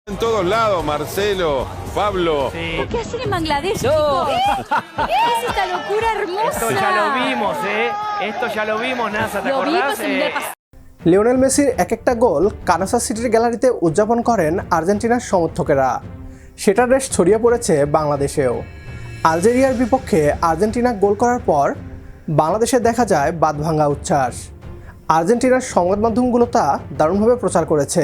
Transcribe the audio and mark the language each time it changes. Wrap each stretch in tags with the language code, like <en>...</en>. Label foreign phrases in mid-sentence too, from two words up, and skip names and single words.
<es>todos lados, Marcelo, Pablo. Sí. ¿Qué hacen en Bangladesh, No. chicos? ¿Qué es esta locura hermosa? Esto ya lo vimos, Esto ya lo vimos, NASA, ¿te Lo acordás? vimos en el pasado.</es> <bn>লিওনেল মেসির এক একটা গোল কানাসাস সিটির গ্যালারিতে উদযাপন করেন আর্জেন্টিনার সমর্থকেরা। সেটার রেশ ছড়িয়ে পড়েছে বাংলাদেশেও। আলজেরিয়ার বিপক্ষে আর্জেন্টিনা গোল করার পর বাংলাদেশে দেখা যায় বাঁধভাঙা উচ্ছ্বাস। আর্জেন্টিনার সংবাদ মাধ্যমগুলো তা দারুণভাবে প্রচার করেছে।</bn>